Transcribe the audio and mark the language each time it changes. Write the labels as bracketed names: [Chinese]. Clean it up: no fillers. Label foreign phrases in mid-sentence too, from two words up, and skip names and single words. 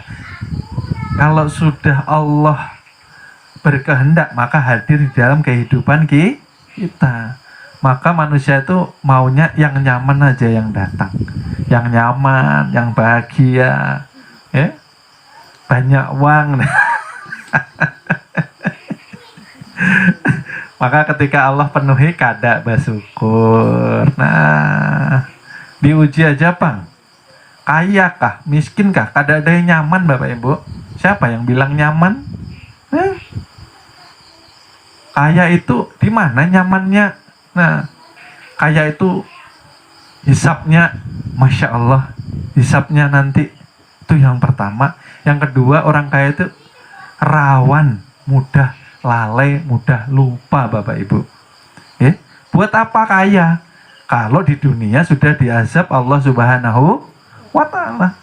[Indonesian] Kalau sudah Allah berkehendak, maka hadir di dalam kehidupan kita. Maka manusia itu maunya yang nyaman aja yang datang. Yang nyaman, yang bahagia, ya? Banyak uang. Maka ketika Allah penuhi kada bersyukur. Nah, diuji aja Bang, kaya kah, miskin kah, kada ada yang nyaman Bapak Ibu. Siapa yang bilang nyaman? Kaya itu di mana nyamannya? Nah, kaya itu hisapnya, [Arabic] ما شاء الله, [Indonesian] hisapnya nanti itu yang pertama. Yang kedua, orang kaya itu rawan, mudah lalai, mudah lupa Bapak Ibu. Buat apa kaya? Kalau di dunia sudah diazab Allah [Arabic] سبحانه وتعالى.